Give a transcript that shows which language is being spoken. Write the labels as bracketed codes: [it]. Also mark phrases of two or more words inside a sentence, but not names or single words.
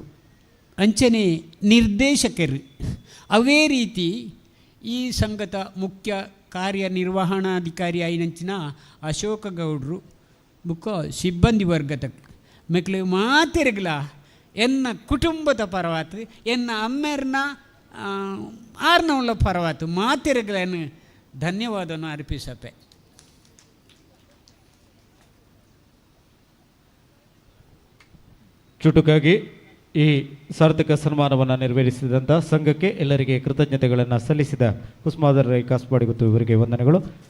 [tcy] ಅಂಚನೆ ನಿರ್ದೇಶಕರು ಅವೇ ರೀತಿ ಈ ಸಂಘದ ಮುಖ್ಯ ಕಾರ್ಯನಿರ್ವಹಣಾಧಿಕಾರಿ ಐನಂಚಿನ ಅಶೋಕ ಗೌಡ್ರು ಬುಕ್ಕ ಸಿಬ್ಬಂದಿ ವರ್ಗದ ಮೆಕ್ಲು ಮಾತಿರಗಲ ಎನ್ನ ಕುಟುಂಬದ ಪರವಾತು ಎನ್ನ ಅಮ್ಮೇರ್ನ ಆರ್ನವುಳ್ಳ ಪರವಾತು ಮಾತಿರಗಲನ್ನು ಧನ್ಯವಾದವನ್ನು ಅರ್ಪಿಸಪ್ಪೆ. [kn] ಚುಟುಕಾಗಿ ಈ ಸಾರ್ಥಕ ಸನ್ಮಾನವನ್ನು ನೆರವೇರಿಸಿದಂಥ ಸಂಘಕ್ಕೆ ಎಲ್ಲರಿಗೆ ಕೃತಜ್ಞತೆಗಳನ್ನು ಸಲ್ಲಿಸಿದ ಕುಸ್ಮಾದರ್ ರೈ ಕಾಸ್ಪಾಡಿಗುತ್ತು ಇವರಿಗೆ ವಂದನೆಗಳು.